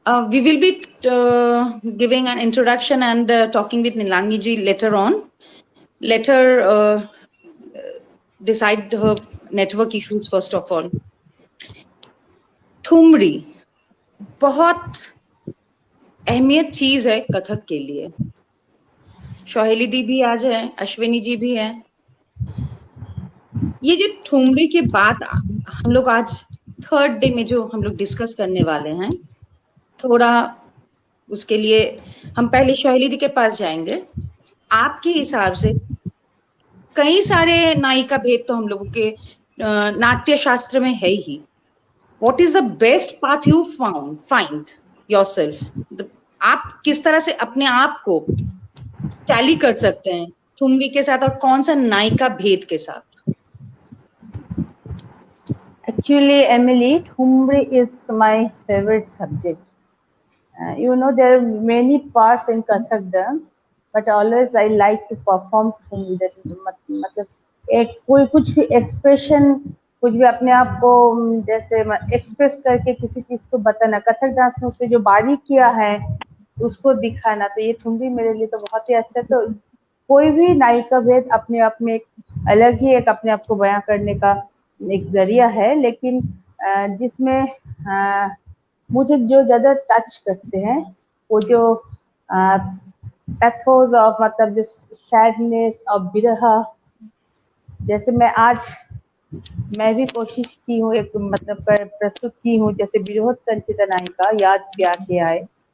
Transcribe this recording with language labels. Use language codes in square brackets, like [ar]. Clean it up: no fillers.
[en] We will be giving an introduction and talking with Nilangi ji later on. Let her decide her network issues first of all. [hi] Thumri बहुत अहमियत चीज है कथक के लिए. शोहेली दी भी आज है, अश्विनी जी भी है. ये जो थुमरी के बाद हम लोग आज थर्ड डे में जो हम लोग डिस्कस करने वाले हैं, थोड़ा उसके लिए हम पहले शोहेली दी के पास जाएंगे. आपके हिसाब से कई सारे नायिका भेद तो हम लोगों के नाट्य शास्त्र में है ही. [en] What is the best path you find yourself? [hi] आप किस तरह से अपने आप को टैली कर सकते हैं थुमरी के साथ, और कौन सा नायिका भेद के साथ? [en] Actually, Emily, Thumri is my favorite subject. You know, there are many parts in Kathak dance, but always I like to perform Thumri. That is, [hi] मतलब एक कोई कुछ भी [en] expression [hi] कुछ भी अपने आप को जैसे एक्सप्रेस करके किसी चीज को बताना, कथक डांस में उसमें जो बारीकियां है उसको दिखाना, तो ये ठुमरी मेरे लिए तो बहुत ही अच्छा है। तो कोई भी नायिका भेद अपने आप में एक अलग ही एक अपने आप को बयां करने का एक जरिया है, लेकिन जिसमें मुझे जो ज्यादा टच करते हैं वो जो पैथोस ऑफ, मतलब जो सैडनेस और बिरह, जैसे मैं भी कोशिश की हूँ, एक मतलब प्रस्तुत की हूँ, जैसे विरोधतंत्र नायिका याद प्यार के आए।